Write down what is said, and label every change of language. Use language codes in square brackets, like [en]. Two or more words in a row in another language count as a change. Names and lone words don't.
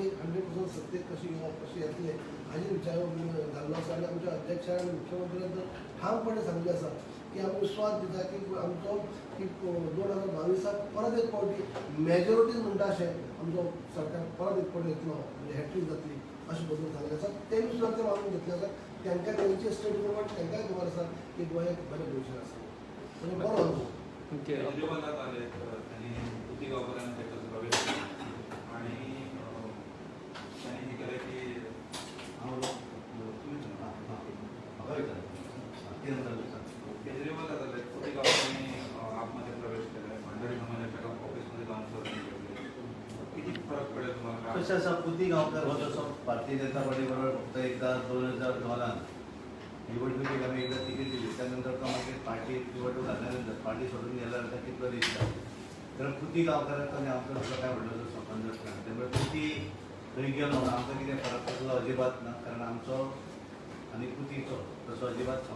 [kok] 100% सत्तेक कशी येवप कशें येतलें हाजेर विचार घाल्लो आसा आनी आमच्या अध्यक्षान आनी मुख्यमंत्र्यान तर ठामपणे सांगलें आसा की आमी विश्वास दिता की आमचो की 2022 परत एक फावटी मेजॉरिटी म्हणटा अशें आमचो सरकार परत एक फावटी येतलो म्हणजे हॅट्रीक जातली अशें बद्दल सांगलें आसा तेमी सुद्दां ते मानून घेतलें आसा तांकां तेंचे स्टेटमेंट तांकांय खबर आसा की गोंयांत बरें भविश्य आसा म्हणजे बरो अनुभव [mr] केजरीवालात आले त्यांनी कृती गावकऱ्यांना त्याच्यात प्रवेश केला आणि त्यांनी हे केलं की केजरीवालात आले कृती गावकऱ्यांनी आतमध्ये प्रवेश केला भंडारी समाजाच्या ऑफिसमध्ये जाऊन सर्वे केले किती फरक पडेल तुम्हाला [kok] कशें आसा पुती गांवकार हो तसो भारतीय जनता पार्टी बरोबर फक्त एकदा 2002 निवडणुकीक आमी एकदा तिकीट दिली त्यानंतर तो मागीर पार्टी निवडणूक जाल्यानंतर पार्टी सोडून गेल्या नंतर कितलो दिसता कारण पुती गांवकारांक आनी आमचो तसो काय व्हडलो संबंद आसना त्यामुळे पुती थंय गेलो आमकां कितें फरक पडलो अजिबात ना कारण आमचो आनी पुतीचो तसो अजिबात